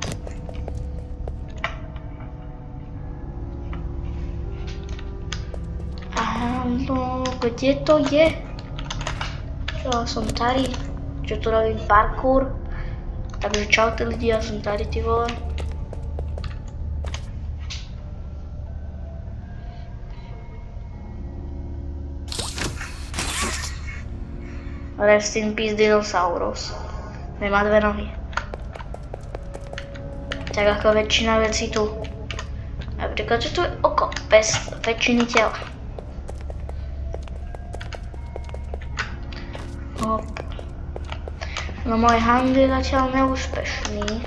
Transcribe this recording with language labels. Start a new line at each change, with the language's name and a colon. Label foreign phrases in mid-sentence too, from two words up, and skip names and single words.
Slovak: Áno, kde to je? Čo som tady? Čo tu robím parkour? Takže čaute lidi, ja som tady,
Czech: ty vole.
English: Rest in peace dinosaurus.
Slovak: Nemá dve nohy. Tak ako väčšina vecí tu. Napríklad, že tu je oko bez väčšiny tela. Hop. No môj hand je zatiaľ neúspešný.